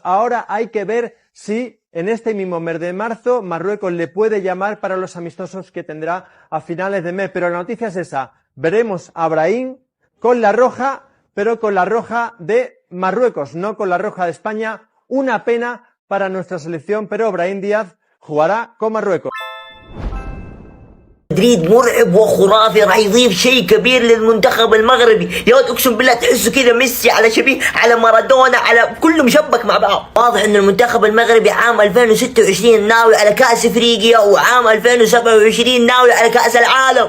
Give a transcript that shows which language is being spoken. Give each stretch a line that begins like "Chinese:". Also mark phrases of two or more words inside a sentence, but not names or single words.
Spanish: Ahora hay que ver si en este mismo mes de marzo Marruecos le puede llamar para los amistosos que tendrá a finales de mes, pero la noticia es esa, veremos a Brahim con la roja, pero con la roja de Marruecos, no con la roja de España. Una pena para nuestra selección, pero Brahim Díaz jugará con Marruecos.
Arabic: مدريد مرعب وخرافي، راح يضيف شيء كبير للمنتخب المغربي. يا ولد اقسم بالله تحسه كذا ميسي على شبيه على مارادونا على كله مشبك مع بعض. واضح ان المنتخب المغربي عام 2026 ناوي على كأس افريقيا وعام 2027 ناوي على كأس العالم.